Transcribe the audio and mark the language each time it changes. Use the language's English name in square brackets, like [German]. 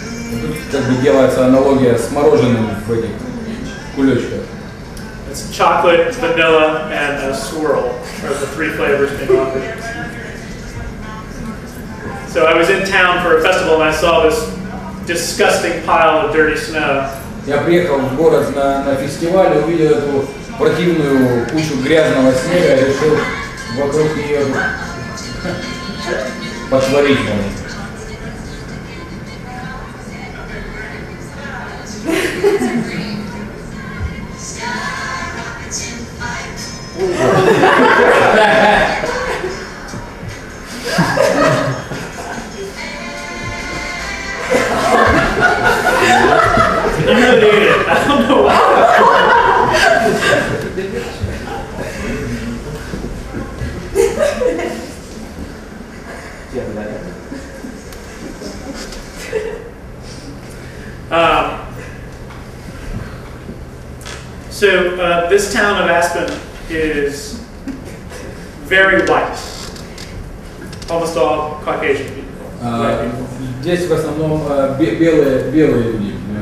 [Russian] Тут как бы делается аналогия с мороженым в этих кулечках. [English] It's chocolate, vanilla, and a swirl are the 3 flavors being offered. So I was in town for a festival and I saw this disgusting pile of dirty snow. [Russian] Я приехал в город на фестиваль, увидел эту противную кучу грязного снега и решил вокруг нее потворить. [English] You really ate it. I don't know why. So this town of Aspen is very white. Almost all Caucasian people. White people. [Russian] Здесь в основном белые люди.